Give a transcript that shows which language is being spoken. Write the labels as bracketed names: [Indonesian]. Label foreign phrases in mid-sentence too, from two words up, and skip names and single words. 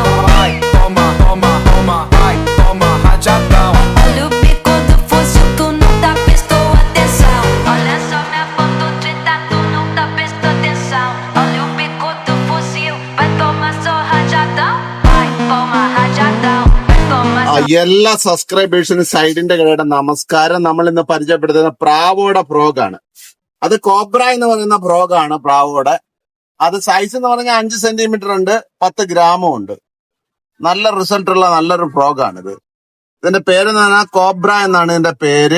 [Portuguese] Vai, toma, toma, toma, vai, toma rajadão. Olha o bico do fuzil, tu nunca prestou atenção. Olha só minha ponta treta, tu nunca prestou atenção. Olha o bico do fuzil, vai tomar só rajadão. Vai, toma rajadão, vai tomar só. [Malayalam] എല്ലാ സബ്സ്ക്രൈബേഴ്സിനും സൈഡിന്റെ കടയുടെ നമസ്കാരം. നമ്മൾ ഇന്ന് പരിചയപ്പെടുത്തുന്ന പ്രാവോയുടെ ഫ്രോഗാണ്. അത് കോബ്ര എന്ന് പറയുന്ന ഫ്രോഗാണ് പ്രാവോയുടെ. അത് സൈസ് എന്ന് പറഞ്ഞാൽ 5 സെന്റിമീറ്റർ ഉണ്ട്, 10 ഗ്രാമും ഉണ്ട്. നല്ല റിസൾട്ട് ഉള്ള നല്ലൊരു ഫ്രോഗാണിത്. ഇതിന്റെ പേരെന്ന് പറഞ്ഞാൽ കോബ്ര എന്നാണ് ഇതിന്റെ പേര്.